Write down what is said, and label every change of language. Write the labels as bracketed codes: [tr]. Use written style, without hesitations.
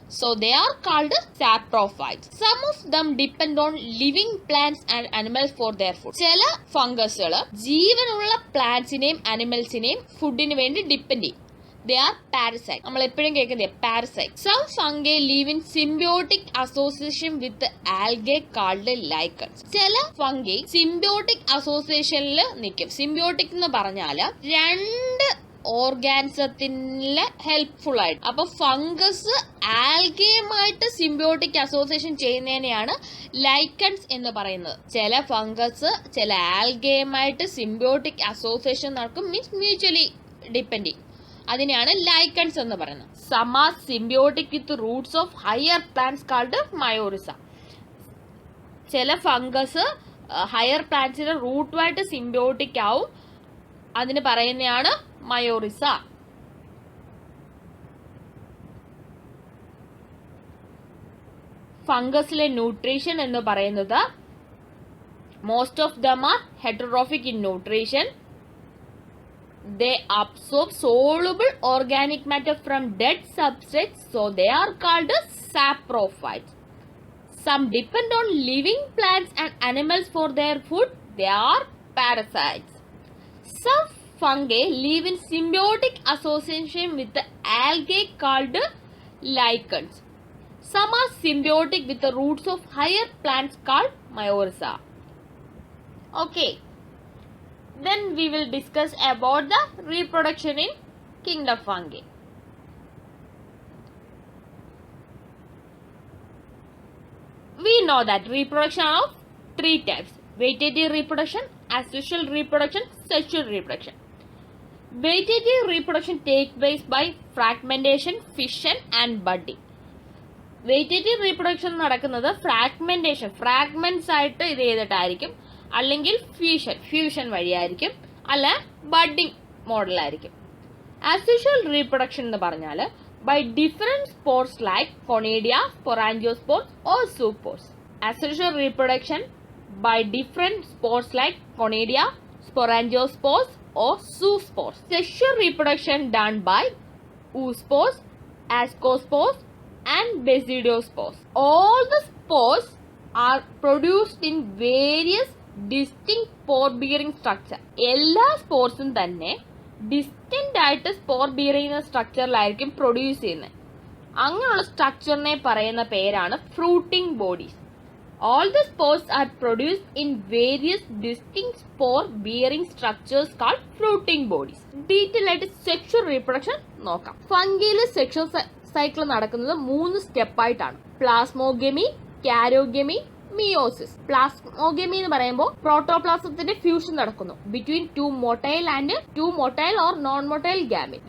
[en] So they are called saprophytes. Some of them depend on living plants and animals for their food. [ml] ചില ഫംഗസുകൾ ജീവനുള്ള പ്ലാന്റ്സിനെയും അനിമൽസിനെയും ഫുഡിന് വേണ്ടി depend ചെയ്യും. [en] They are parasites. [ml] നമ്മൾ എപ്പോഴും കേൾക്കുന്നത് parasites. [en] Some fungi live in symbiotic association with algae called lichens. [ml] ചില fungi symbiotic അസോസിയേഷനിൽ നിൽക്കും. സിംബിയോട്ടിക് എന്ന് പറഞ്ഞാൽ രണ്ട് ഓർഗാനിസത്തിന് ഹെൽപ്ഫുൾ ആയിട്ട്. അപ്പൊ ഫംഗസ് ആൽഗയുമായിട്ട് സിംബിയോട്ടിക് അസോസിയേഷൻ ചെയ്യുന്നതിനെയാണ് ലൈക്കൺസ് എന്ന് പറയുന്നത്. ചില ഫംഗസ് ചില ആൽഗയുമായിട്ട് സിംബിയോട്ടിക് അസോസിയേഷൻ നടക്കും, [en] Means mutually depending. [ml] അതിനെയാണ് ലൈക്കൺസ് എന്ന് പറയുന്നത്. [en] Some are symbiotic with roots of higher plants called mycorrhiza. [ml] ചില ഫംഗസ് ഹയർ പ്ലാന്റ്സിന്റെ റൂട്ടുമായിട്ട് സിംബിയോട്ടിക് ആവും, അതിന് പറയുന്നതാണ് മയോറിസ. ഫംഗസിലെ ന്യൂട്രീഷൻ എന്ന് പറയുന്നത് [en] Most of them are heterotrophic in nutrition. They absorb soluble organic matter from dead substrates, so they are called saprophytes. Some depend on living plants and animals for their food. They are parasites. Some fungi live in symbiotic association with the algae called lichens. Some are symbiotic with the roots of higher plants called mycorrhiza. Okay. Then we will discuss about the reproduction in kingdom fungi. We know that reproduction of three types: vegetative reproduction, asexual reproduction, sexual reproduction. Vegetative reproduction takes place by fragmentation, fission and budding. [ml] Vegetative reproduction നടക്കുന്നത് fragmentation, fragments ആയിട്ട് ഇത് ചെയ്തിട്ടായിരിക്കും, അല്ലെങ്കിൽ fusion വഴിയായിരിക്കും, അല്ല budding മോഡലായിരിക്കും. [en] asexual reproduction [ml] എന്ന് പറഞ്ഞാൽ [en] By different spores like conidia, sporangiospores or zoospores. Asexual reproduction by different spores like conidia, sporangiospores or zoospores. Sexual reproduction done by oospores, ascospores and basidiospores. All the spores are produced in various distinct spore bearing structure. [ml] എല്ലാ സ്പോർസും തന്നെ distinct ആയിട്ട് spore beer ചെയ്യുന്ന സ്ട്രക്ചറിലായിരിക്കും produce ചെയ്യുന്നത്. അങ്ങനെയുള്ള സ്ട്രക്ചറിനെ പറയുന്ന പേരാണ് fruiting bodies. [en] All the spores are produced in various distinct spore bearing structures called fruiting bodies. [ml] Detail ആയിട്ട് sexual reproduction നോക്കാം. ഫംഗിയിലെ സെക്ഷുവൽ സൈക്കിൾ നടക്കുന്നത് 3 സ്റ്റെപ്പായിട്ടാണ്: പ്ലാസ്മോഗമി, കാരോഗമി, മിയോസിസ്. പ്ലാസ്മോഗമി എന്ന് പറയുമ്പോൾ പ്രോട്ടോപ്ലാസത്തിന്റെ ഫ്യൂഷൻ നടക്കുന്നു [en] Between 2 motile and 2 motile or non motile gamete.